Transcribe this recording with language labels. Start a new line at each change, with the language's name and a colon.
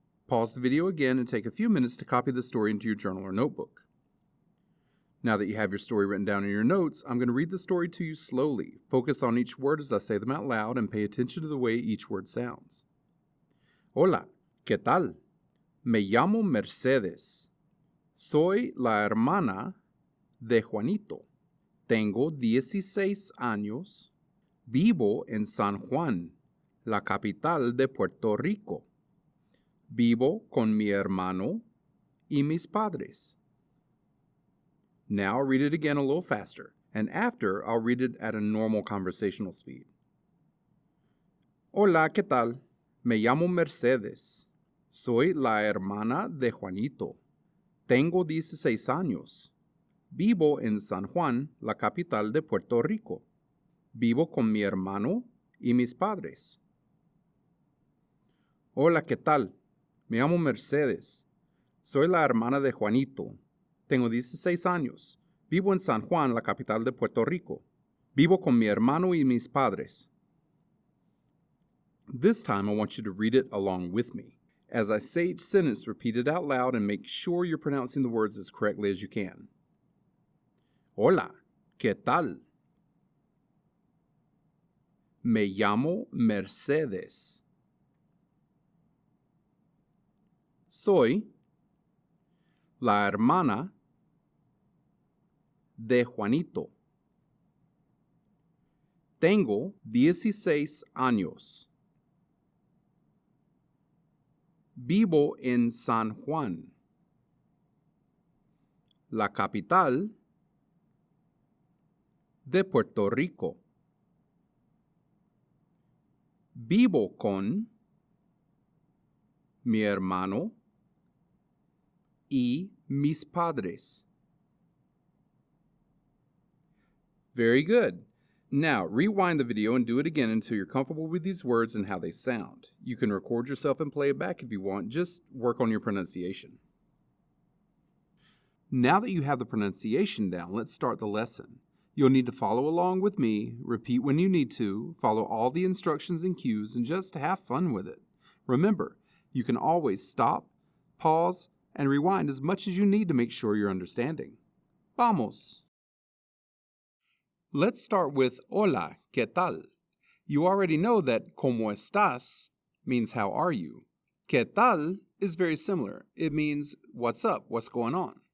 English: Pause the video again and take a few minutes to copy the story into your journal or notebook. Now that you have your story written down in your notes, I'm going to read the story to you slowly. Focus on each word as I say them out loud and pay attention to the way each word sounds.
Spanish: Hola, ¿qué tal? Me llamo Mercedes. Soy la hermana de Juanito. Tengo 16 años. Vivo en San Juan, la capital de Puerto Rico. Vivo con mi hermano y mis padres.
English: Now I'll read it again a little faster, and after I'll read it at a normal conversational speed.
Spanish: Hola, ¿qué tal? Me llamo Mercedes. Soy la hermana de Juanito. Tengo 16 años. Vivo en San Juan, la capital de Puerto Rico. Vivo con mi hermano y mis padres. Hola, ¿qué tal? Me llamo Mercedes. Soy la hermana de Juanito. Tengo 16 años. Vivo en San Juan, la capital de Puerto Rico. Vivo con mi hermano y mis padres.
English: This time I want you to read it along with me. As I say each sentence, repeat it out loud and make sure you're pronouncing the words as correctly as you can.
Spanish: Hola, ¿qué tal? Me llamo Mercedes. Soy la hermana de Juanito. Tengo 16 años. Vivo en San Juan, la capital de Puerto Rico. Vivo con mi hermano y mis padres.
English: Very good. Now, rewind the video and do it again until you're comfortable with these words and how they sound. You can record yourself and play it back if you want. Just work on your pronunciation. Now that you have the pronunciation down, let's start the lesson. You'll need to follow along with me, repeat when you need to, follow all the instructions and cues, and just have fun with it. Remember, you can always stop, pause, and rewind as much as you need to make sure you're understanding.
Spanish: Vamos!
English: Let's start with
Spanish: Hola, ¿qué tal?
English: You already know that
Spanish: ¿Cómo estás?
English: Means how are you.
Spanish: ¿Qué tal?
English: Is very similar. It means what's up, what's going on.